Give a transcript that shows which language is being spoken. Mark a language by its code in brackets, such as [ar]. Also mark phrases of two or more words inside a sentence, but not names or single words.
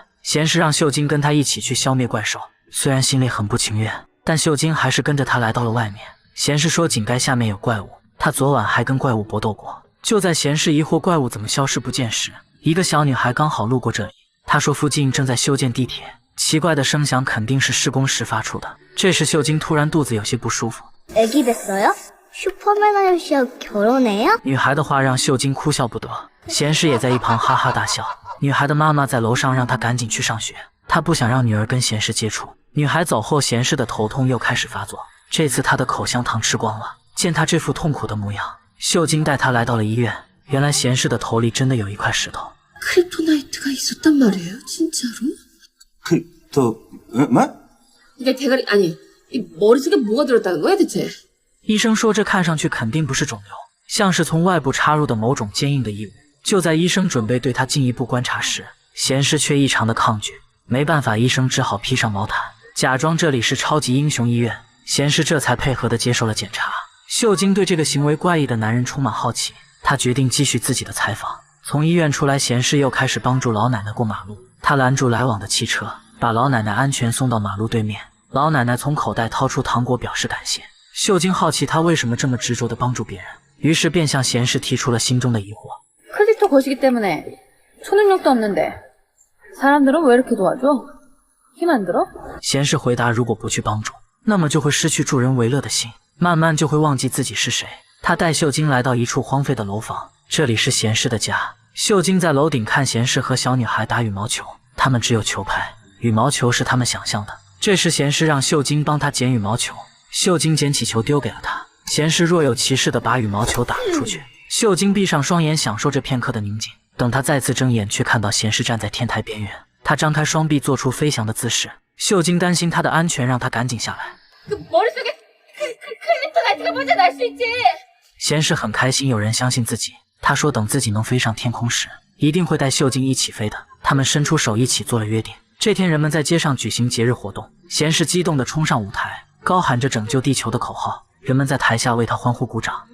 [zh] 贤士让秀晶跟他一起去消灭怪兽，虽然心里很不情愿，但秀晶还是跟着他来到了外面。贤士说井盖下面有怪物，他昨晚还跟怪物搏斗过。就在贤士疑惑怪物怎么消失不见时，一个小女孩刚好路过这里，她说附近正在修建地铁，奇怪的声响肯定是施工时发出的。这时秀晶突然肚子有些不舒服。 [ko] 애기 됐어요? 슈퍼맨 아저씨와 결혼해요? [zh] 女孩的话让秀晶哭笑不得，贤士也在一旁哈哈大笑。女孩的妈妈在楼上让她赶紧去上学，她不想让女儿跟贤士接触。女孩走后，贤士的头痛又开始发作，这次他的口香糖吃光了。见他这副痛苦的模样，秀晶带他来到了医院。原来贤士的头里真的有一块石头。 [ko] 크립토나이트가 있었단 말이에요, 진짜로? 뭐? 이게 대가리 아니, 이 머릿속에 뭐가 들었다는 거야 대체? [zh] 医生说这看上去肯定不是肿瘤，像是从外部插入的某种坚硬的异物。就在医生准备对他进一步观察时，贤士却异常的抗拒。没办法，医生只好披上毛毯，假装这里是超级英雄医院。贤士这才配合地接受了检查。秀晶对这个行为怪异的男人充满好奇，他决定继续自己的采访。从医院出来，贤士又开始帮助老奶奶过马路。他拦住来往的汽车，把老奶奶安全送到马路对面。老奶奶从口袋掏出糖果表示感谢。秀晶好奇他为什么这么执着地帮助别人，于是便向贤士提出了心中的疑惑。 [ko] 크립토 거시기 때문에 초능력도 없는데 사람들은 왜 이렇게 도와줘? 힘 안 들어? [zh] 贤士回答：如果不去帮助，那么就会失去助人为乐的心，慢慢就会忘记自己是谁。他带秀晶来到一处荒废的楼房，这里是贤士的家。秀晶在楼顶看贤士和小女孩打羽毛球，他们只有球拍，羽毛球是他们想象的。这时贤士让秀晶帮他捡羽毛球，秀晶捡起球丢给了他，贤士若有其事地把羽毛球打了出去。秀晶闭上双眼，享受这片刻的宁静。等他再次睁眼，却看到贤士站在天台边缘，他张开双臂做出飞翔的姿势。秀晶担心他的安全，让他赶紧下来。 [ko] 머릿속에 클리터 같은 거 먼저 날 수 있지. [zh] 贤士很开心有人相信自己，他说等自己能飞上天空时，一定会带秀晶一起飞的。他们伸出手一起做了约定。这天人们在街上举行节日活动，贤士激动地冲上舞台，高喊着拯救地球的口号，人们在台下为他欢呼鼓掌。